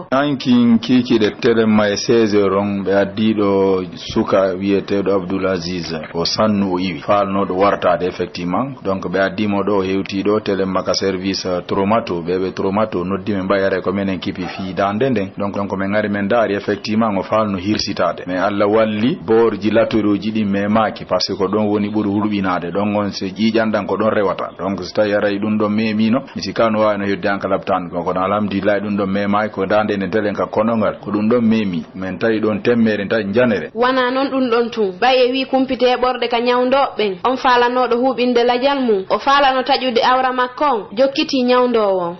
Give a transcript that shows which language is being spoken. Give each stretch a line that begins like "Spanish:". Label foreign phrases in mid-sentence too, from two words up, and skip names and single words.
Fula: ankin kikiɗe telemma e 16 on ɓe addiɗo suka wiyeteɗo Abdoul Aziz o Sannu o iwi falnoɗo wartade
French: effectivement donc
Fula: ɓe addimo ɗo o hewtiɗo telemma ka service traumato ɓeɓe traumato noddi men mbayare ko menen kipi fi dande nden donc min ngari men daari effectivement ngo falno hirsitade mais Allah walli borji latoruji ɗi memaki
French: par ce que
Fula: ko ɗon woni ɓuri hulɓinade ɗon on so ƴiƴanɗan ko ɗon rewata donc so tawi aray ɗum ɗon memino mi sikano wawino hedde an ka labtande kono alhamdulillah ɗum ɗon memaki ko dande nden telen ka konongal ko ɗum ɗon memi min tawi ɗon temmere tawi janere wana noon ɗum ɗon tun ɓaye wi kumpite ɓorde ka ñawdoɓeɓen on falanoɗo huɓinde ladial mum o falano taƴude awra makko on jokkiti ñawdowo on